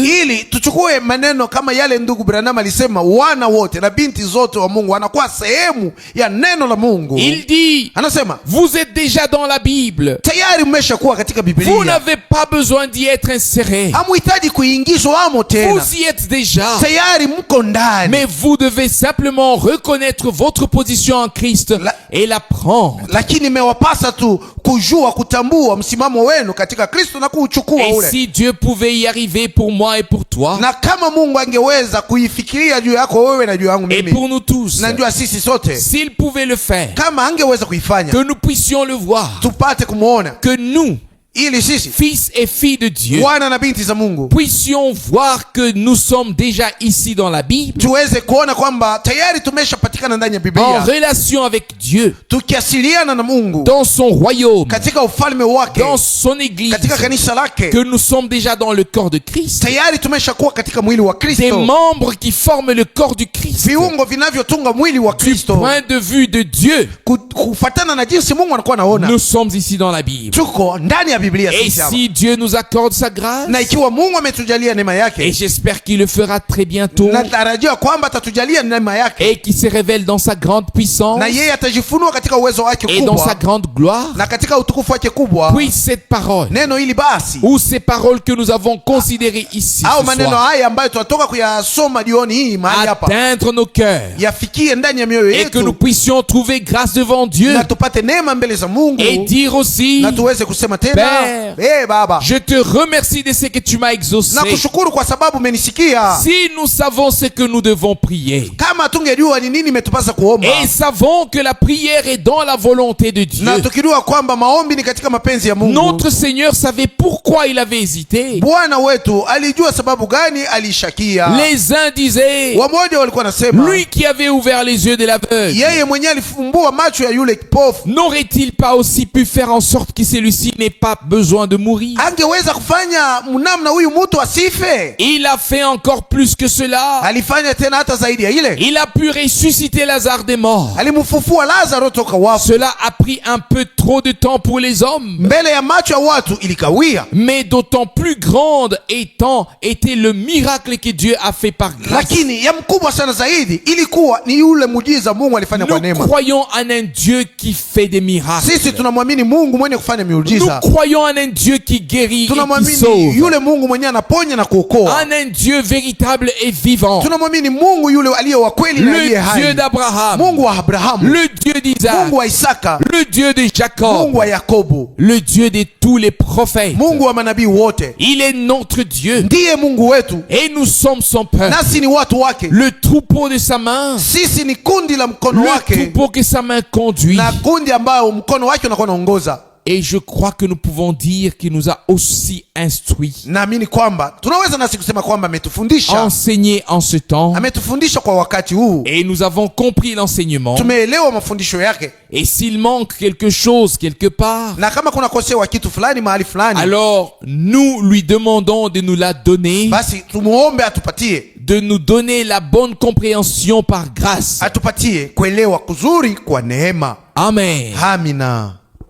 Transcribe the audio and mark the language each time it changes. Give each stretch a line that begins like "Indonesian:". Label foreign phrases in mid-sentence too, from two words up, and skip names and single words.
Swahili: ili tuchukue maneno kama yale ndugu Branham alisema, wana wote na binti zote wa Mungu wanakuwa sehemu ya neno la Mungu.
French: il dit,
Swahili: Anasema
French: vous êtes déjà dans la Bible.
Swahili: tayari mmeshakuwa katika
French: Vous
Swahili: Biblia,
French: n'avez pas besoin d'y être inséré.
Swahili: hamuhitaji kuingizwa amo tena,
French: Vous y êtes déjà.
Swahili: tayari mko ndani.
French: Mais vous devez simplement reconnaître votre position en Christ et la prendre.
Swahili: Lakini imewapasa tu kujua, kutambua msimamo wenu katika Kristo na kuuchukua
French: Et
Swahili: ule.
French: si Dieu pouvait y arriver pour moi et pour toi,
Swahili: Na kama Mungu angeweza kuifikiria juu yako wewe na juu yangu
French: et
Swahili: mimi
French: pour nous tous,
Swahili: na juu ya sisi sote,
French: s'il pouvait le faire,
Swahili: kama angeweza kuifanya,
French: que nous puissions le voir,
Swahili: tupate kumwona,
French: que nous,
Swahili: ili sisi
French: fils et filles de Dieu,
Swahili: wana na binti za Mungu
French: puissions voir que nous sommes déjà ici dans la Bible,
Swahili: tuweze kuona kwamba tayari tumeshapatikana ndani ya
French: en
Swahili: Biblia,
French: relation avec Dieu,
Swahili: tukiasiliana na Mungu
French: dans son royaume,
Swahili: katika ufalme wake,
French: dans son église,
Swahili: katika kanisa lake.
French: que nous sommes déjà dans le corps de Christ,
Swahili: Tayari tumeshakuwa katika mwili wa
French: des
Swahili: Kristo,
French: membres qui forment le corps du Christ,
Swahili: viungo vinavyotunga mwili wa
French: du
Swahili: Kristo.
French: point de vue de Dieu.
Swahili: Kufatana na jinsi Mungu anakuwa anaona,
French: Nous sommes ici dans la Bible.
Swahili: tuko ndani ya ya Biblia
French: Et
Swahili: sisi hapa.
French: si Dieu nous accorde sa grâce,
Swahili: Na ikiwa Mungu ametujalia neema
French: et
Swahili: yake,
French: j'espère qu'il le fera très bientôt,
Swahili: natarajia kwamba atatujalia neema yake,
French: et qu'il se révèle dans sa grande puissance
Swahili: na yeye atajifunua katika uwezo wake
French: et dans sa
Swahili: kubwa
French: grande gloire,
Swahili: na katika utukufu wake kubwa.
French: puisse cette parole,
Swahili: Neno hili basi
French: ou ces paroles que nous avons considérées ici au ce
Swahili: maneno
French: soir,
Swahili: haya ambayo tunatoka kuyasoma jioni hii mahali hapa,
French: atteindre nos cœurs,
Swahili: yafikie ndani ya mioyo
French: et que nous
Swahili: yetu,
French: puissions trouver grâce devant Dieu,
Swahili: na tupate neema mbele za Mungu,
French: et dire aussi,
Swahili: na tuweze kusema tena,
French: Père,
Swahili: Baba,
French: je te remercie de ce que tu m'as exaucé.
Swahili: na kushukuru kwa sababu umenisikia.
French: Si nous savons ce que nous devons prier,
Swahili: Kama tungejua ni nini imetupasa kuomba,
French: et savons que la prière est dans la volonté de Dieu,
Swahili: na tukijua kwamba maombi ni katika mapenzi ya Mungu,
French: notre Seigneur savait pourquoi il avait hésité.
Swahili: Bwana wetu alijua sababu gani alishakia.
French: Les uns disaient,
Swahili: Wamoja walikuwa nasema,
French: lui qui avait ouvert les yeux de l'aveugle,
Swahili: yeye mwenyewe alifumbua macho ya yule kipofu,
French: n'aurait-il pas aussi pu faire en sorte que celui-ci n'ait pas besoin de mourir?
Swahili: angeweza kufanya namna huyu mtu asife?
French: Il a fait encore plus que cela.
Swahili: Alifanya tena hata zaidi ya ile,
French: Il a pu ressusciter Lazare des morts.
Swahili: alimfufua Lazaro toka wafu.
French: Cela a pris un peu trop de temps pour les hommes,
Swahili: Mbele ya macho ya watu ilikawia,
French: mais d'autant plus grande était le miracle que Dieu a fait par grâce.
Swahili: lakini ya mkubwa sana zaidi ilikuwa ni yule muujiza Mungu alifanya kwa
French: Nous
Swahili: neema.
French: croyons en un Dieu qui fait des miracles.
Swahili: Sisi tunamwamini Mungu mwenye kufanya
French: Nous
Swahili: miujiza,
French: croyons en un Dieu qui guérit et qui
Swahili: tunamwamini
French: sauve.
Swahili: yule Mungu mwenye anaponya na kuokoa,
French: En un Dieu véritable et vivant.
Swahili: tunamwamini Mungu yule aliye wa kweli na
French: Le
Swahili: aliye hai,
French: Dieu d'Abraham,
Swahili: Mungu wa Abrahamu,
French: le Dieu d'Isaac,
Swahili: Mungu wa Isaka,
French: le Dieu de Jacob,
Swahili: Mungu wa Yakobo,
French: le Dieu de tous les prophètes.
Swahili: Mungu wa manabii wote.
French: Il est notre Dieu
Swahili: Ndiye Mungu wetu,
French: et nous sommes son peuple.
Swahili: nasi ni watu wake.
French: Le troupeau de sa main,
Swahili: Sisi ni kundi la mkono
French: le
Swahili: wake,
French: troupeau que sa main conduit.
Swahili: na kundi ambayo mkono wake unakuwa unaongoza.
French: Et je crois que nous pouvons dire qu'il nous a aussi instruits,
Swahili: Naamini kwamba tunaweza nasi kusema kwamba ametufundisha,
French: enseignés en ce temps,
Swahili: ametufundisha kwa wakati huu,
French: et nous avons compris l'enseignement.
Swahili: tumeelewa mafundisho yake,
French: Et s'il manque quelque chose quelque part,
Swahili: na kama kuna kosewa kitu fulani mahali fulani,
French: alors nous lui demandons de nous la donner,
Swahili: basi tumuombe atupatie,
French: de nous donner la bonne compréhension par grâce.
Swahili: atupatie kuelewa kuzuri kwa neema.
French: Amen.
Swahili: Amina.